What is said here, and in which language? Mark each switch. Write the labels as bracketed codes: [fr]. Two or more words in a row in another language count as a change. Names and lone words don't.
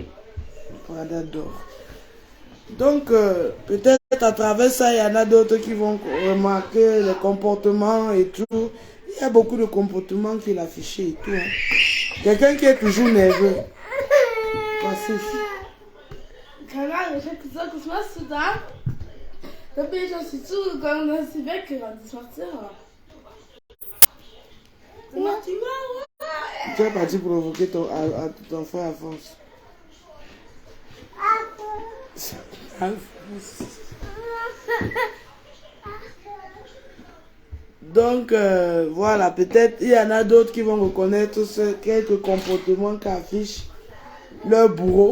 [fr] Prada dort. Donc, peut-être à travers ça, il y en a d'autres qui vont remarquer les comportements et tout. Il y a beaucoup de comportements qu'il a affichés et tout. Hein. Quelqu'un qui est toujours nerveux. Passez. [de] Keine ich hab gesagt, was machst du da? Da bin ich auf sie zugegangen und dann ist sie weggerannt. Das macht Sarah. Das macht die Mama. [fr] Tu es parti provoquer ton frère Alphonse. Donc, voilà, peut-être il y en a d'autres qui vont reconnaître quelques comportements qu'affiche leur bourreau.